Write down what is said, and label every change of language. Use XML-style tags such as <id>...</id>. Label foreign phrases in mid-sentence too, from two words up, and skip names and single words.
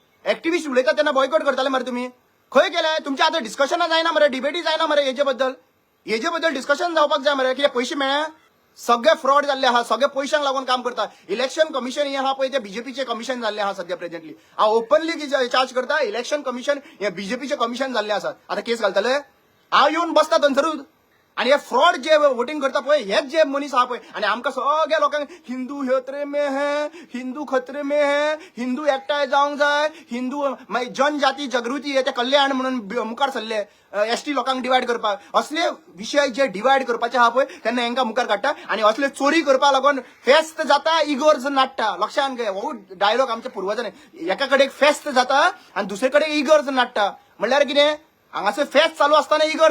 <kok>एक्टिव्हिस्ट उलयता तेन्ना बॉयकॉट करताले मरे तुम्ही खंय केले तुमचे आता डिस्कशनां जायना मरे डिबेटी जायना मरे हेजे बद्दल डिस्कशन जावपाक जाय मरे कित्याक पयशे मेळ्ळे सगळे फ्रॉड जाल्ले आहा सगळे पयशांक लागून काम करता इलेक्शन कमिशन हे आहा पळय ते बीजेपीचे कमिशन जाल्ले आहा सध्या प्रेझेंटली हांव ओपनली चार्ज करता इलेक्शन कमिशन हे बीजेपीचे कमिशन जाल्ले आसात आता केस घालतले हांव येवन बसता थंयसरूच आणि हे फ्रॉड जे वोटिंग करता पळय हेच जे मनीस आहा पळय आणि आमकां सगळ्या लोकांक</kok> <hi>हिंदू खतरे में है हिंदू खतरे में है</hi> <kok>हिंदू एकठांय जावंक जाय हिंदू मागीर जनजाती जागृती हे ते कल्याण म्हणून मुखार सरले एसटी लोकांक डिवायड करपाक असले विशय जे डिवायड करपाचे आहा पळय तेन्ना हेंकां मुखार काडटा आणि असले चोरी करपा लागून फेस्त जाता इगोर्ज नाडटा लक्षांत घे हो डायलॉग आमच्या पुर्वजांनी एका कडेन फेस्त जाता आणि दुसरे कडेन इगर्ज नाडटा म्हणल्यार कितें हांगासर फेस्ट चालू असताना इगर्ज</kok>